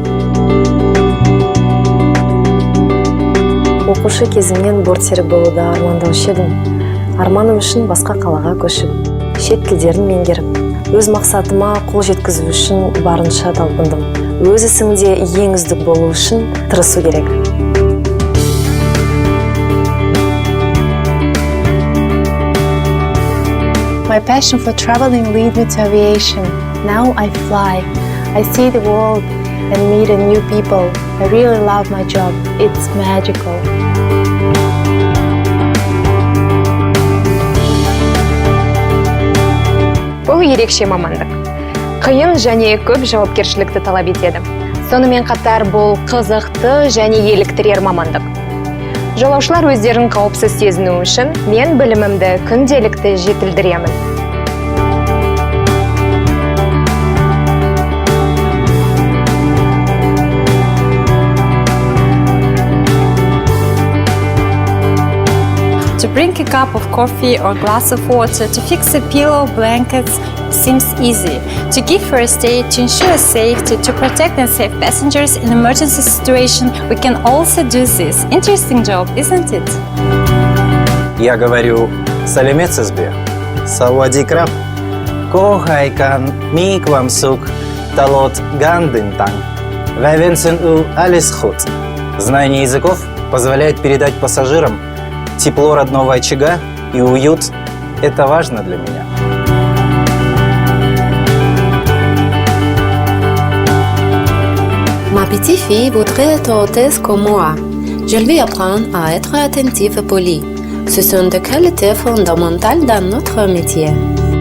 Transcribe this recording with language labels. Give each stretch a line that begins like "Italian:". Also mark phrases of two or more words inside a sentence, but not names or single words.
Kazakh: Оқушы кезімнен бортсерік болуды армандаушы едім. Арманым үшін басқа қалаға көшіп, шет тілдерін меңгеріп, өз мақсатыма қол жеткізу үшін барынша талпындым. Өз ісіңде ең үздік болу үшін тырысу керек.
English: My passion for traveling lead me to aviation. Now I fly. I see the world and meet new people. I really love my job. It's magical.
Kazakh: Бұл ерекше мамандық. Қиын және көп жауапкершілікті талап етеді. Сонымен қатар бұл қызықты және еліктірер мамандық. Жолаушылар өздерін қауіпсіз сезіну үшін мен білімімді күнделікті жетілдіремін.
English: To bring a cup of coffee or glass of water, to fix a pillow, blankets seems easy. To give first aid, to ensure safety, to protect and save passengers in emergency situation, we can also do this. Interesting job, isn't it?
Russian: Я говорю
Kazakh: салемет сізбе,
Russian: сауадикрам, кохайкан миквам сук, талот гандынтан, вавенсен у алисхут. Знание языков позволяет передать пассажирам тепло родного очага и уют – это важно для меня.
French: Ma petite fille voudrait être hôtesse comme moi. Je lui apprends à être attentive et polie. Ce sont des qualités fondamentales dans notre métier.